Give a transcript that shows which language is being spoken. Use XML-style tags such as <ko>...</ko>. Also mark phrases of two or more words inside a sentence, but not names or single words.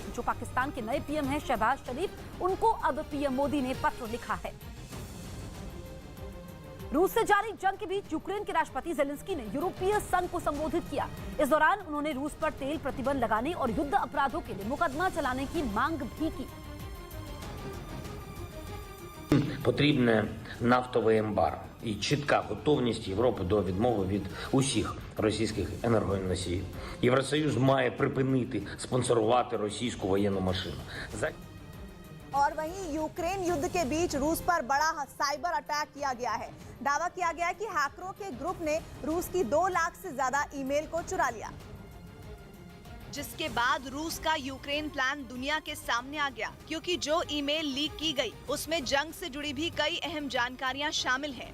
<hi>जो पाकिस्तान के नए पीएम हैं शहबाज शरीफ, उनको अब पीएम मोदी ने पत्र लिखा है। रूस से जारी जंग के बीच यूक्रेन के राष्ट्रपति जेलेंस्की ने यूरोपीय संघ को संबोधित किया। इस दौरान उन्होंने रूस पर तेल प्रतिबंध लगाने और युद्ध अपराधों के लिए मुकदमा चलाने की मांग भी की।</hi> <uk>Потрібне нафтове ембарго і чітка готовність Європи до відмови від усіх російських енергоносіїв. Євросоюз має припинити спонсорувати російську воєнну машину.</uk> <hi>और वहीं यूक्रेन युद्ध के बीच रूस पर बड़ा</hi> <en>cyber attack</en> <hi>किया गया है। दावा किया गया है कि हैकरों के ग्रुप ने रूस की 2 लाख से ज्यादा ईमेल को चुरा लिया। जिसके बाद रूस का यूक्रेन प्लान दुनिया के सामने आ गया, क्योंकि जो ईमेल लीक की गई उसमें जंग से जुड़ी भी कई अहम जानकारियां शामिल हैं।</hi>